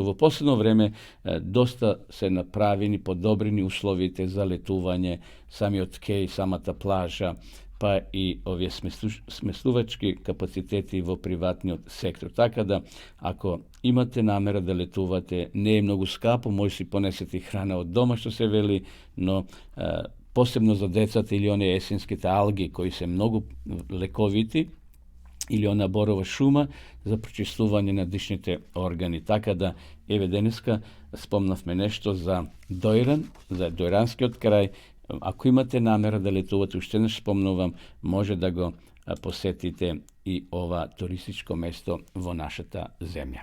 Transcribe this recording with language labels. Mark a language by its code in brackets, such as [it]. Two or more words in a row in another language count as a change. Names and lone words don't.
[mk] Во последно време доста се направени, подобрени условите за летување, самиот кеј, самата плажа, па и овие сместувачки капацитети во приватниот сектор. Така да, ако имате намера да летувате, не е многу скапо, може си понесете храна од дома, што се вели, но посебно за децата или оние есенските алги, кои се многу лековити, или она борова шума за прочистување на дишните органи. Така да, еве денеска спомнавме нешто за Дојран, за Дојранскиот крај. Ако имате намера да летувате, уште не спомнувам, може да го посетите и ова туристичко место во нашата земја.